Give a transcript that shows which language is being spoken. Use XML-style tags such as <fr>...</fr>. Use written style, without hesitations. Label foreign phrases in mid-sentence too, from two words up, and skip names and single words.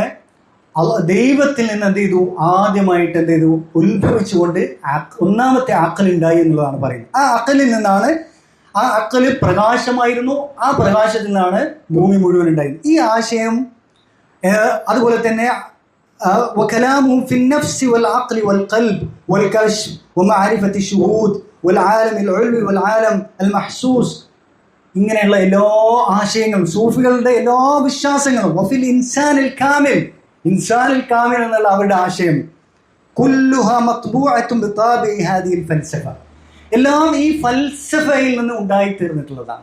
<ml>ദൈവത്തിൽ നിന്ന് ആദ്യമായിട്ട് ഉത്ഭവിച്ചുകൊണ്ട് ഒന്നാമത്തെ അക്കൽ ഉണ്ടായി എന്നുള്ളതാണ് പറയുന്നത്. ആ അക്കലിൽ നിന്നാണ്, ആ അക്കല് പ്രകാശമായിരുന്നു, ആ പ്രകാശത്തിൽ നിന്നാണ് ഭൂമി മുഴുവൻ ഉണ്ടായത്. ഈ ആശയം അതുപോലെ തന്നെ</ml> <ar>وكلامهم في النفس والعقل والقلب والكشف ومعرفة الشهود والعالم العلوي والعالم المحسوس,</ar> <ml>ഇങ്ങനെയുള്ള എല്ലാ ആശയങ്ങളും സൂഫികളുടെ എല്ലാ വിശ്വാസങ്ങളും</ml> <ar>وفي الإنسان الكامل, الإنسان الكامل</ar> <ml>എന്നുള്ള അവരുടെ ആശയം</ml> <ar>كلها مطبوعة بطابع هذه الفلسفة,</ar> <ml>എല്ലാം ഈ ഫൽസഫയിൽ നിന്ന് ഉണ്ടായിത്തീർന്നിട്ടുള്ളതാണ്.</ml>